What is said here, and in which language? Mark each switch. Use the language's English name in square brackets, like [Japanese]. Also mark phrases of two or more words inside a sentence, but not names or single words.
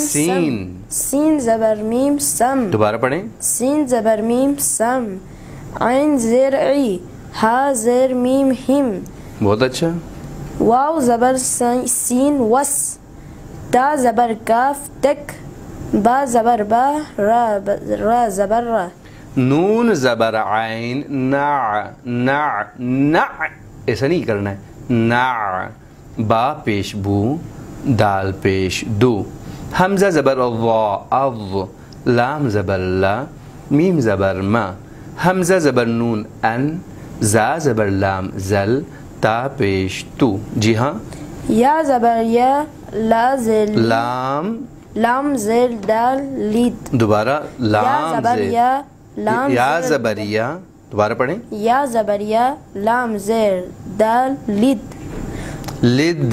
[Urdu] سین. سم، سین زبر میم سم، دوبارہ پڑھیں. سین زبر میم سم، عین زیر عی، ہا زیر میم ہم، بہت اچھا. واو زبر سین وس، تا زبر کاف تک، با زبر با، را زبر را، نون زبر عین نع، نع نع ایسا نہیں کرنا ہے. نع. با پیش بو، دال پیش دو. حمزہ زبر ضا اض، لام زبر لا، میم زبر ما، حمزہ زبر نون ان، زا زبر لام زل، تا پیش تو. جی ہاں. یا زبر یا، لا زیر لام. لام زیر دال لید، دوبارہ. یا لام زبر زیر یا، لام یا زیر زبر یا. دوبارہ پڑھیں. یا زبر یا، لام زیر دال لید، لد.